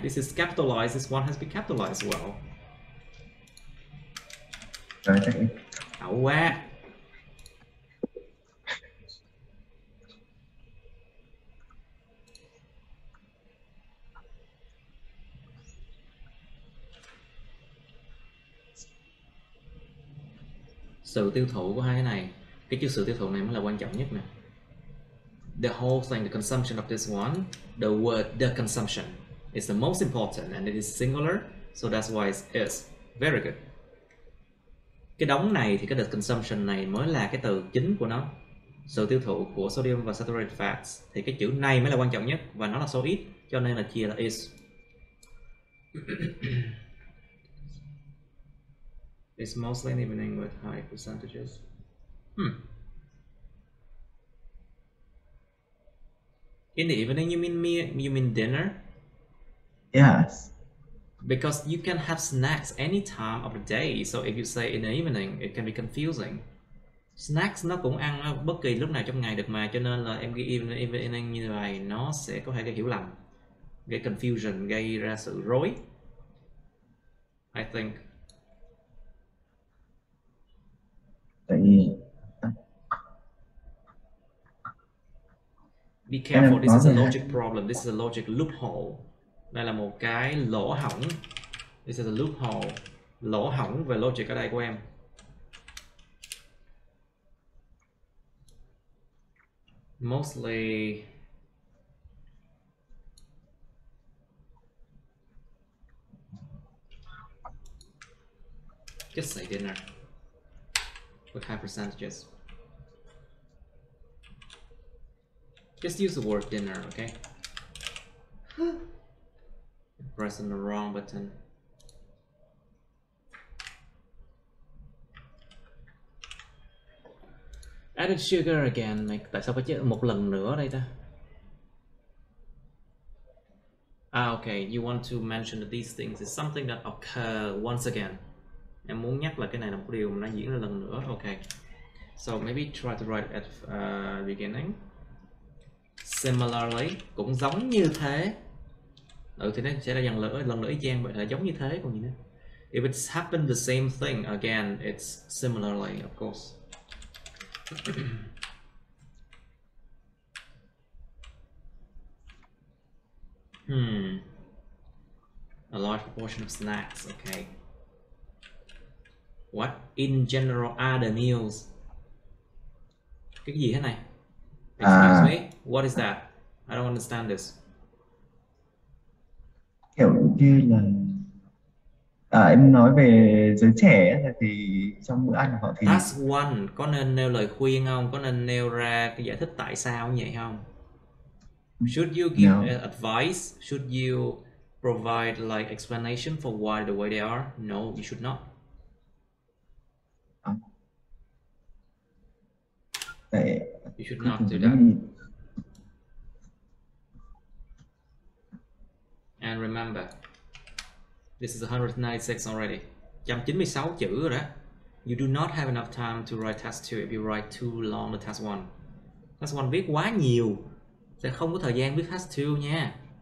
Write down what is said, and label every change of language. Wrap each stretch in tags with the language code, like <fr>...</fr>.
<en>This is capitalized, this one has been capitalized well.</en> <vi>Ẩu quá. Sự tiêu thụ của hai cái này, cái chữ sự tiêu thụ này mới là quan trọng nhất nè.</vi> <en>The whole thing, the consumption of this one, the word the consumption is the most important and it is singular, so that's why it is very good.</en> <vi>Cái đống này thì cái</vi> <en>the consumption</en> <vi>này mới là cái từ chính của nó. Sự tiêu thụ của sodium và saturated fats thì cái chữ này mới là quan trọng nhất và nó là số ít, cho nên là chia là is.</vi> <en>It's mostly in the evening with high percentages. In the evening, you mean dinner? Yes. Because you can have snacks any time of the day. So if you say in the evening, it can be confusing.</en> <vi>Snacks nó cũng ăn bất kỳ lúc nào trong ngày được mà, cho nên là em ghi evening như vậy nó sẽ có thể gây hiểu lầm, gây confusion, gây ra sự rối.</vi> <en>I think. Be careful, this is a logic problem, this is a logic loophole.</en> <vi>Đây là một cái lỗ hổng.</vi> <en>This is a loophole.</en> <vi>Lỗ hổng về logic ở đây của em.</vi> <en>Mostly just say dinner with high percentages. Just use the word dinner, okay? Pressing the wrong button. Added sugar again.</en> <vi>Tại sao phải chết một lần nữa đây ta?</vi> <en>Okay. You want to mention that these things is something that occur once again.</en> <vi>Em muốn nhắc là cái này là một điều mà nó diễn ra lần nữa.</vi> <en>Okay. So maybe try to write at beginning.</en> <vi>Similarly, cũng giống như thế. Thì nó sẽ là lần nữa y chang vậy, là giống như thế còn gì nữa.</vi> <en>If it's happened the same thing again, it's similarly, of course. A large proportion of snacks. Okay. What in general are the meals?</en> <vi>Cái gì thế này?</vi> <en>Excuse me. What is that? I don't understand this.</en> <vi>Kiểu như là em nói về giới trẻ ấy, thì trong bữa ăn của họ thì Task one, có nên nêu lời khuyên không? Có nên nêu ra cái giải thích tại sao như vậy không?</vi> <en>Should you give advice? Should you provide like explanation for why the way they are? No, you should not. You should not do that. And remember, this is 196 already.</en> <vi>196 chữ rồi đó.</vi> <en>You do not have enough time to write task 2 if you write too long the task 1.</en> <vi>Task 1 viết quá nhiều, sẽ không có thời gian viết task 2 nha.</vi>